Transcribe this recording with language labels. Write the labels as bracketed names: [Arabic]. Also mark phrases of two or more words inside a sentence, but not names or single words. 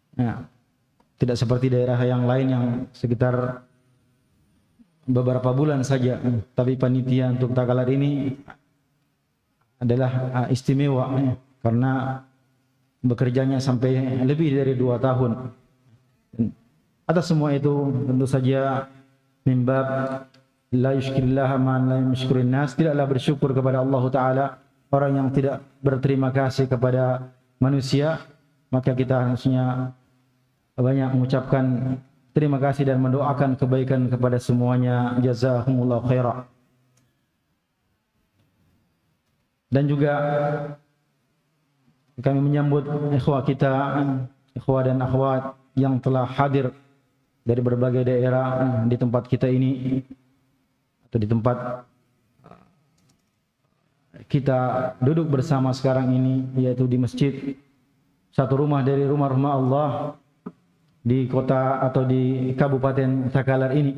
[Indonesian] Nah, tidak seperti daerah yang lain yang sekitar beberapa bulan saja, tapi panitia untuk Takalar ini adalah istimewa karena bekerjanya sampai lebih dari 2 tahun. Atas semua itu tentu saja [Arabic] من باب لا يشكر الله من لا يشكر الناس, [Indonesian] tidaklah bersyukur kepada Allah Ta'ala orang yang tidak berterima kasih kepada manusia, maka kita harusnya banyak mengucapkan terima kasih dan mendoakan kebaikan kepada semuanya. [Arabic] جزاكم الله خيرا. [Indonesian] Dan juga kami menyambut ikhwah kita, ikhwah dan akhwat yang telah hadir dari berbagai daerah di tempat kita ini, atau di tempat kita duduk bersama sekarang ini, yaitu di masjid, satu rumah dari rumah-rumah Allah di kota atau di Kabupaten Takalar ini.